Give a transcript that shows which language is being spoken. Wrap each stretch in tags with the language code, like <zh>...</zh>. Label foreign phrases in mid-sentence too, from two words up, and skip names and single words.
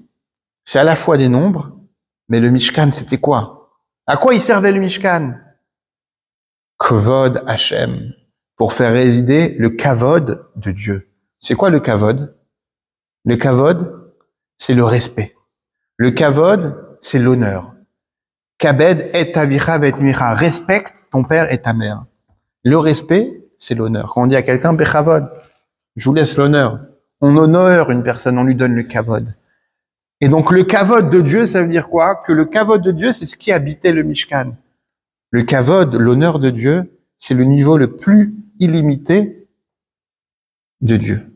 <fr>C'est à la fois des nombres, mais le Mishkan, c'était quoi? À quoi il servait le Mishkan?</fr> <he>כבוד השם,</he> <fr>pour faire résider le Kavod de Dieu. C'est quoi le Kavod? Le Kavod, c'est le respect. Le Kavod, c'est l'honneur.</fr> <he>כבד את אביך ואת אמך,</he> <fr>respecte ton père et ta mère. Le respect, c'est l'honneur. Quand on dit à quelqu'un, bechavod, je vous laisse l'honneur. On honore une personne, on lui donne le kavod. Et donc, le kavod de Dieu, ça veut dire quoi? Que le kavod de Dieu, c'est ce qui habitait le Mishkan. Le kavod, l'honneur de Dieu, c'est le niveau le plus illimité de Dieu.</fr>